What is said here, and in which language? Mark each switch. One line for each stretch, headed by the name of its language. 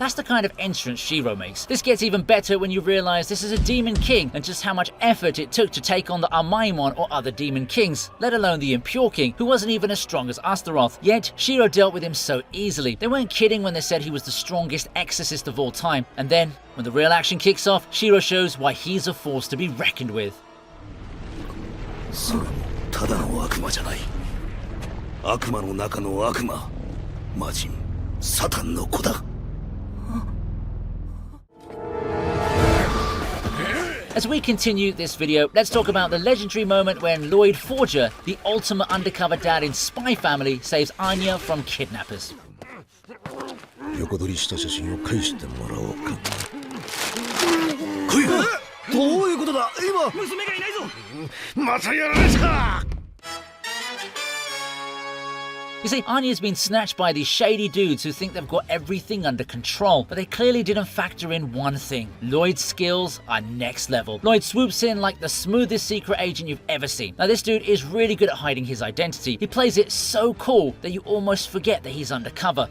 English: That's the kind of entrance Shiro makes. This gets even better when you realize this is a demon king and just how much effort it took to take on the Amaimon or other demon kings, let alone the Impure King, who wasn't even as strong as Astaroth. Yet, Shiro dealt with him so easily. They weren't kidding when they said he was the strongest exorcist of all time. And then, when the real action kicks off, Shiro shows why he's a force to be reckoned with.
Japanese: それもただの悪魔じゃない。悪魔の中の悪魔。魔人、サタンの子だ。
English: As we continue this video, let's talk about the legendary moment when Lloyd Forger, the ultimate undercover dad in Spy Family, saves Anya from kidnappers.
Japanese: 横取りした写真を返してもらおうか。来い！どういうことだ？今娘がいないぞ。またやられた。
English: You see, Anya's been snatched by these shady dudes who think they've got everything under control, but they clearly didn't factor in one thing. Lloyd's skills are next level. Lloyd swoops in like the smoothest secret agent you've ever seen. Now this dude is really good at hiding his identity. He plays it so cool that you almost forget that he's undercover.